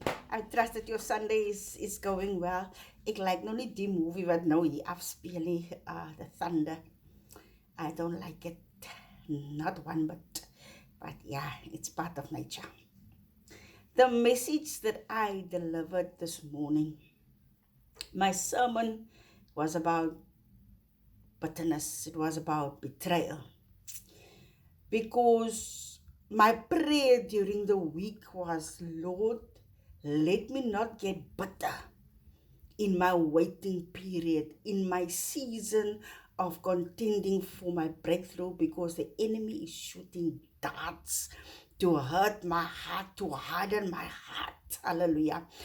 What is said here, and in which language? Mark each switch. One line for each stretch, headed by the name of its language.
English: I trust that your Sunday is going well.
Afrikaans: Ek like nog nie die movie wat nou hier afspeel nie, The Thunder.
English: I don't like it. Not one bit. But yeah, it's part of nature. The message that I delivered this morning, my sermon was about bitterness. It was about betrayal. Because my prayer during the week was, Lord, let me not get bitter in my waiting period, in my season of contending for my breakthrough, because the enemy is shooting darts to hurt my heart, to harden my heart. Hallelujah.